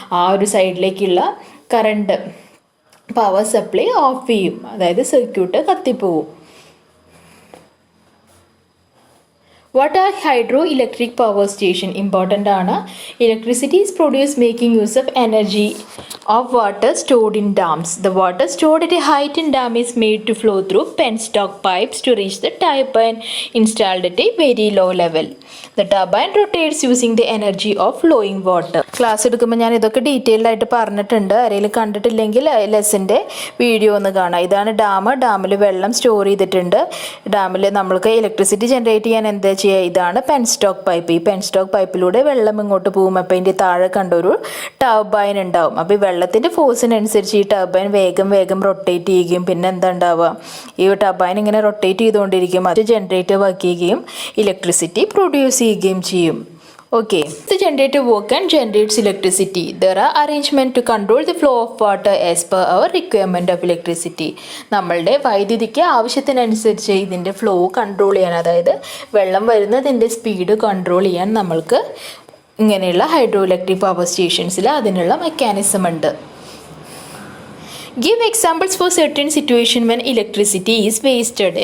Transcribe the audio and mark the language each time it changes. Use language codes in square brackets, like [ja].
[ml] ആ ഒരു സൈഡിലേക്കുള്ള current power supply of ചെയ്യും, അതായത് circuit കത്തിപ്പോവും. [en] What are hydro electric power station? Important ആണ്. Electricity is produce making use of energy of water stored in dams. The water stored at a height in dam is made to flow through penstock pipes to reach the turbine installed at a very low level. The turbine rotates using the energy of flowing water. [ml] Class എടുക്കുമ്പോൾ ഞാൻ ഇതൊക്കെ detailed ആയിട്ട് പറഞ്ഞിട്ടുണ്ട്. ആരെങ്കിലും കണ്ടിട്ടില്ലെങ്കിൽ ലെസൻ്റെ video ഒന്ന് കാണാം. ഇതാണ് ഡാം. ഡാമിൽ വെള്ളം സ്റ്റോർ ചെയ്തിട്ടുണ്ട്. ഡാമിൽ നമ്മൾക്ക് ഇലക്ട്രിസിറ്റി ജനറേറ്റ് ചെയ്യാൻ എന്താ ചെയ്യുക? ഇതാണ് പെൻസ്റ്റോക്ക് പൈപ്പ്. ഈ പെൻസ്റ്റോക്ക് പൈപ്പിലൂടെ വെള്ളം ഇങ്ങോട്ട് പോകും. അപ്പോൾ ഇതിൻ്റെ താഴെ കണ്ടൊരു ടർബൈൻ ഉണ്ടാവും. അപ്പോൾ വെള്ളത്തിൻ്റെ ഫോഴ്സിനനുസരിച്ച് ഈ ടർബൈൻ വേഗം വേഗം റൊട്ടേറ്റ് ചെയ്യുകയും പിന്നെ എന്താ ഉണ്ടാവുക? ഈ ടർബൈൻ ഇങ്ങനെ റൊട്ടേറ്റ് ചെയ്തുകൊണ്ടിരിക്കും. അത് ജനറേറ്റർ വർക്ക് ചെയ്യുകയും ഇലക്ട്രിസിറ്റി പ്രൊഡ്യൂസ് ചെയ്യുകയും ചെയ്യും. [en] Okay, the generator work and generates electricity. There are arrangements to control the flow of water as per our requirement of electricity. [ml] നമ്മളുടെ വൈദ്യുതിക്ക് ആവശ്യത്തിനനുസരിച്ച് ഇതിൻ്റെ ഫ്ലോ കൺട്രോൾ ചെയ്യാൻ, അതായത് വെള്ളം വരുന്നതിൻ്റെ സ്പീഡ് കൺട്രോൾ ചെയ്യാൻ നമ്മൾക്ക് ഇങ്ങനെയുള്ള ഹൈഡ്രോ ഇലക്ട്രിക് പവർ സ്റ്റേഷൻസിൽ അതിനുള്ള മെക്കാനിസം ഉണ്ട്. [en] Give examples for certain situation when electricity is wasted.